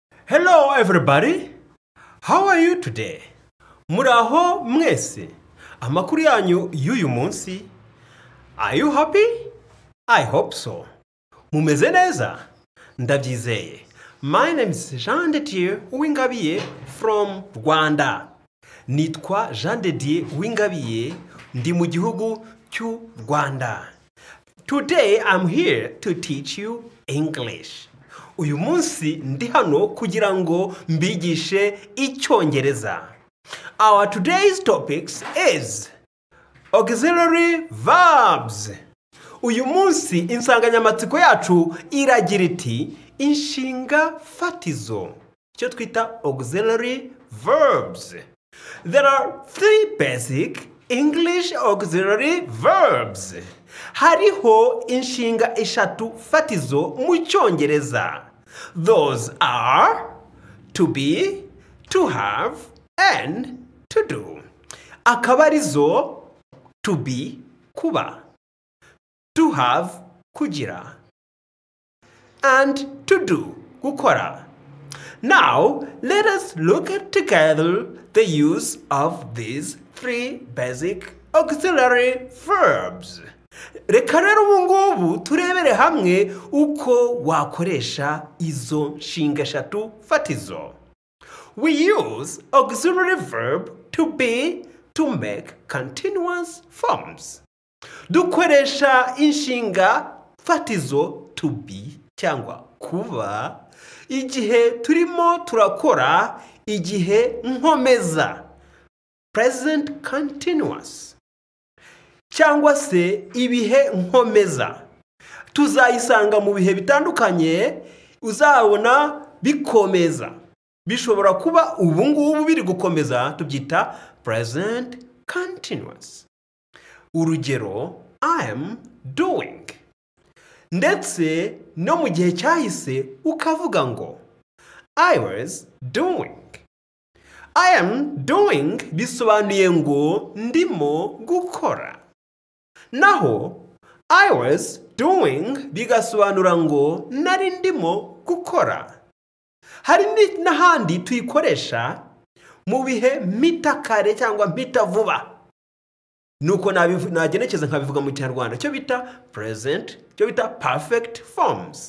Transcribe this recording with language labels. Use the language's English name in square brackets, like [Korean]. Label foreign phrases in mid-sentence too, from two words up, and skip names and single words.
[English] Hello everybody, how are you today? [Kinyarwanda] Muraho mwese, amakuru yanyu y'uyu munsi. [English] Are you happy? I hope so. [Kinyarwanda] Mumeze neza? Ndabyizeye. [English] My name is Jean de Dieu Uwingabiye from Rwanda. [Kinyarwanda] Nitwa Jean de Dieu Uwingabiye, ndi mu gihugu cy'u Rwanda. [English] Today I'm here to teach you English. [Kinyarwanda] Uyu munsi ndi hano kugira ngo mbigishe icyongereza. [English] Our today's topics is auxiliary verbs. [Kinyarwanda] Uyu munsi insanganyamatsiko yacu iragira iti inshinga fatizo, icyo twita [English] auxiliary verbs. There are 3 basic English auxiliary verbs. [Kinyarwanda] Hariho inshinga eshatu fatizo mu cyongereza. [English] Those are to be, to have, and to do. [Kinyarwanda] Akabarizo [English] to be, [Kinyarwanda] kuba. [English] To have, kugira. And to do, gukora. Now, let us look at together the use of these 3 basic auxiliary verbs. [Kinyarwanda] Reka rero ubu ngubu turebere hamwe uko wakoresha izo nshinga eshatu fatizo. [English] We use auxiliary verb to be to make continuous forms. [Kinyarwanda] Dukoresha inshinga fatizo [English] to be [Kinyarwanda] cyangwa kuba igihe turimo turakora igihe nkomeza [English] present continuous [Kinyarwanda] cyangwa se ibihe nkomeza. Tuzayisanga mu bihe bitandukanye, uzabona bikomeza. Bishobora kuba ubu ngubu biri gukomeza, tubyita [English] present continuous. [Kinyarwanda] Urugero, [English] I am doing. [Kinyarwanda] Ndetse no mu gihe cyahise ukavuga ngo [English] I was doing. I am doing [Kinyarwanda] bisobanuye ngo ndimo gukora. Naho [English] I was doing [Kinyarwanda] bigasobanura ngo nari ndimo gukora. Hari n'ahandi tuyikoresha mu bihe mitakare cyangwa mpita vuba. Nuko nagenekeza nkabivuga mu Kinyarwanda cyo bita present, cyo bita [English] perfect forms.